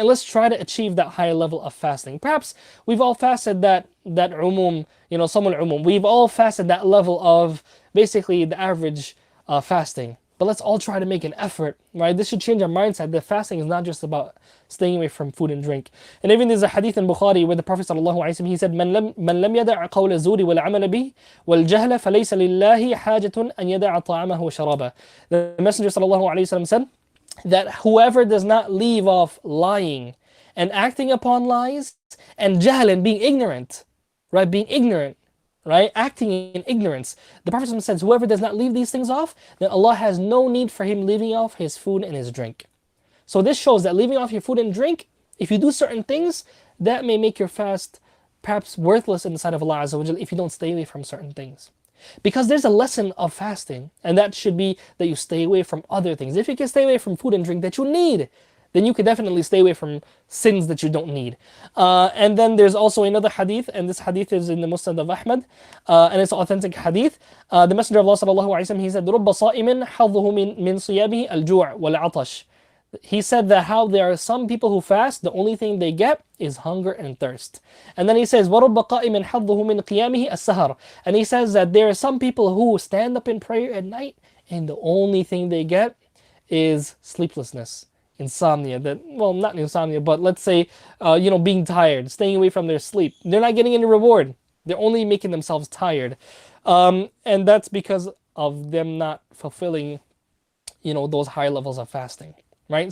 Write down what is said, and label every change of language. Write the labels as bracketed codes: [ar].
[en] And let's try to achieve that high level of fasting. Perhaps we've all fasted that umum, samul umum. We've all fasted that level of basically the average fasting. But let's all try to make an effort, right? This should change our mindset that fasting is not just about staying away from food and drink. And even there's a hadith in Bukhari where the Prophet ﷺ, he said, [ar] من لم يدع قول الزور والعمل به والجهل فليس لله حاجة أن يدع طعامه وشرابه. [en] The Messenger ﷺ said that whoever does not leave off lying and acting upon lies and jahl and being ignorant, right? Being ignorant, right? Acting in ignorance. The Prophet says, whoever does not leave these things off, then Allah has no need for him leaving off his food and his drink. So this shows that leaving off your food and drink, if you do certain things, that may make your fast perhaps worthless in the sight of Allah Azza wa Jal if you don't stay away from certain things. Because there's a lesson of fasting, and that should be that you stay away from other things. If you can stay away from food and drink that you need, then you can definitely stay away from sins that you don't need. And then there's also another hadith, and this hadith is in the Musnad of Ahmad, and it's an authentic hadith. The Messenger of Allah sallallahu alaihi wasallam, he said, [ar] رُبَّ صَائِمٍ حَظُّهُ مِنْ صِيَامِهِ الْجُوعِ وَالْعَطَشِ. [en] He said that how there are some people who fast, the only thing they get is hunger and thirst. And then he says, [ar] وَرُبَّ قَائِمٍ حَظُّهُ مِنْ قِيَامِهِ السَّهَرِ. [en] And he says that there are some people who stand up in prayer at night, and the only thing they get is sleeplessness, insomnia. Not insomnia, but let's say, being tired, staying away from their sleep. They're not getting any reward. They're only making themselves tired. And that's because of them not fulfilling, those high levels of fasting. Right?